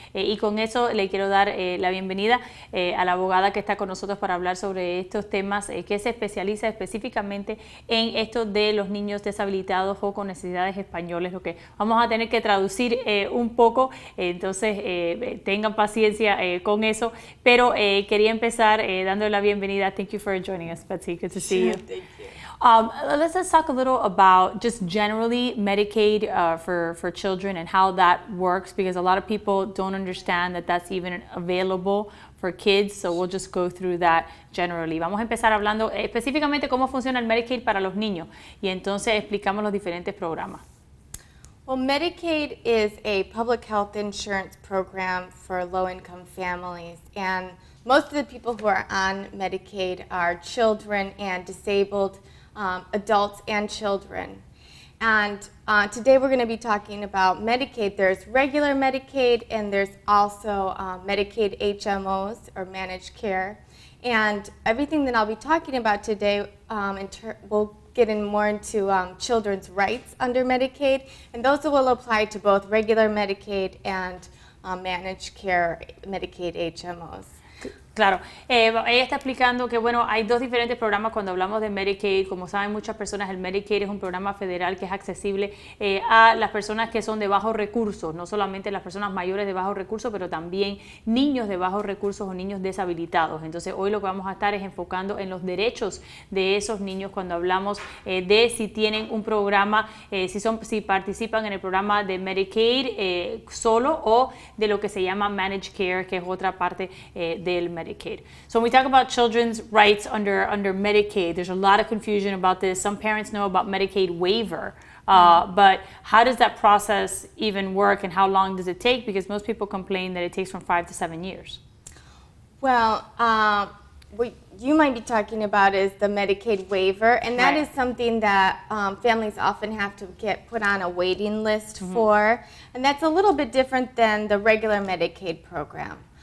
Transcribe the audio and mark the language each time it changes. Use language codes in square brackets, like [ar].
[es] Y con eso le quiero dar la bienvenida a la abogada que está con nosotros para hablar sobre estos temas, que se especializa específicamente en esto de los niños deshabilitados o con necesidades españoles, lo que vamos a tener que traducir un poco, entonces tengan paciencia con eso, pero quería empezar dándole la bienvenida. [en] Thank you for joining us, Betsy. Good to see you. Thank you. Let's talk a little about just generally Medicaid for children and how that works, because a lot of people don't understand that that's even available for kids, so we'll just go through that generally. [es] Vamos a empezar hablando específicamente cómo funciona el Medicaid para los niños y entonces explicamos los diferentes programas. [en] Well, Medicaid is a public health insurance program for low-income families, and most of the people who are on Medicaid are children and disabled adults and children. And today we're going to be talking about Medicaid. There's regular Medicaid and there's also Medicaid HMOs or managed care. And everything that I'll be talking about today we'll get in more into children's rights under Medicaid, and those will apply to both regular Medicaid and managed care Medicaid HMOs. [es] Claro, ella está explicando que bueno, hay dos diferentes programas cuando hablamos de Medicaid. Como saben muchas personas, el Medicaid es un programa federal que es accesible a las personas que son de bajos recursos, no solamente las personas mayores de bajos recursos, pero también niños de bajos recursos o niños deshabilitados. Entonces hoy lo que vamos a estar es enfocando en los derechos de esos niños cuando hablamos de si tienen un programa, si participan en el programa de Medicaid solo o de lo que se llama Managed Care, que es otra parte del Medicaid. [en] So when we talk about children's rights under Medicaid, there's a lot of confusion about this. Some parents know about Medicaid waiver, but how does that process even work and how long does it take? Because most people complain that it takes from 5 to 7 years. Well, what you might be talking about is the Medicaid waiver, and that is something that families often have to get put on a waiting list for, and that's a little bit different than the regular Medicaid program.